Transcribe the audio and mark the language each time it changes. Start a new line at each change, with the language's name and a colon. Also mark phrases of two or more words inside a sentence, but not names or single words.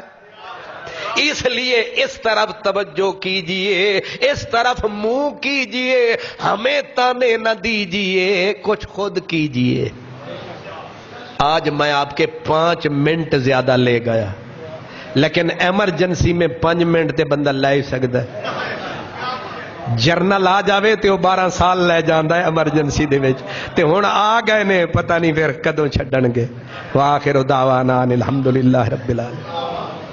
Urdu: اس لیے اس طرف توجہ کیجئے، اس طرف منہ کیجئے، ہمیں تانے نہ دیجئے، کچھ خود کیجئے۔ آج میں آپ کے 5 منٹ زیادہ لے گیا، لیکن ایمرجنسی میں 5 منٹ
Punjabi: تے بندہ لے سکتا ہے۔ جرنل آ جاوے تے وہ 12 سال لے جاندا ہے ایمرجنسی دے وچ، تے ہن آ گئے نے، پتہ نہیں پھر کدوں چھڈن گے۔
Arabic: وآخر دعوانا الحمدللہ رب العالمین۔